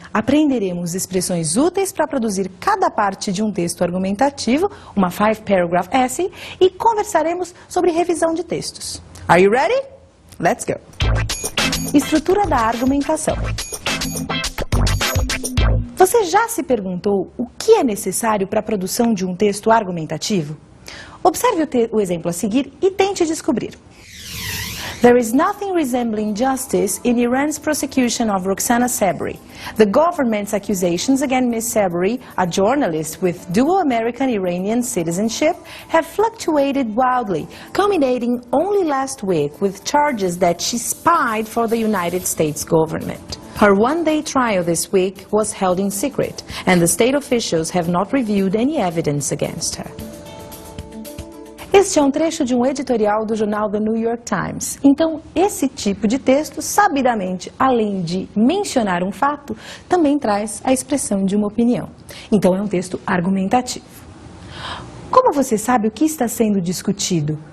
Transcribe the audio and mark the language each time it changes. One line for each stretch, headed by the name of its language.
Portuguese: Aprenderemos expressões úteis para produzir cada parte de um texto argumentativo, uma 5-paragraph essay, e conversaremos sobre revisão de textos.
English: Are you ready? Let's go!
Portuguese: Estrutura da argumentação. Você já se perguntou o que é necessário para a produção de um texto argumentativo? Observe o exemplo a seguir e tente descobrir.
English: There is nothing resembling justice in Iran's prosecution of Roxana Sabri. The government's accusations against Ms. Sabri, a journalist with dual American-Iranian citizenship, have fluctuated wildly, culminating only last week with charges that she spied for the United States government. Her one-day trial this week was held in secret, and the state officials have not reviewed any evidence against her.
Portuguese: Este é um trecho de um editorial do jornal The New York Times. Então, esse tipo de texto, sabidamente, além de mencionar um fato, também traz a expressão de uma opinião. Então, é um texto argumentativo. Como você sabe o que está sendo discutido?